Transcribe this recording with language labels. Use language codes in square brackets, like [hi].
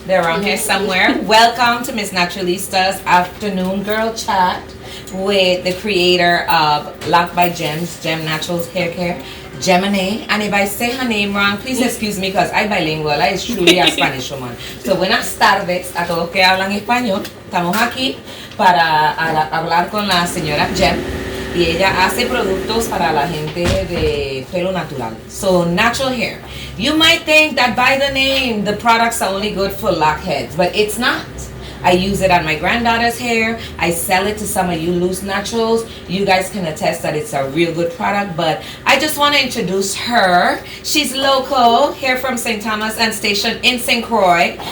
[en] They're around here somewhere. Welcome to Miss Naturalista's Afternoon Girl Chat with the creator of Locked by Jem's Jemm Naturals Hair Care, Gemini. And if I say her name wrong, please excuse me because I'm bilingual. I is truly a Spanish woman. [es] So buenas tardes a todos que hablan español. Estamos aquí para hablar con la señora Jemm. Y ella hace productos para la gente de pelo natural. [en] So, natural hair. You might think that by the name, the products are only good for lock heads, but it's not. I use it on my granddaughter's hair. I sell it to some of you loose naturals. You guys can attest that it's a real good product, but I just want to introduce her. She's local, here from St. Thomas and stationed in St. Croix.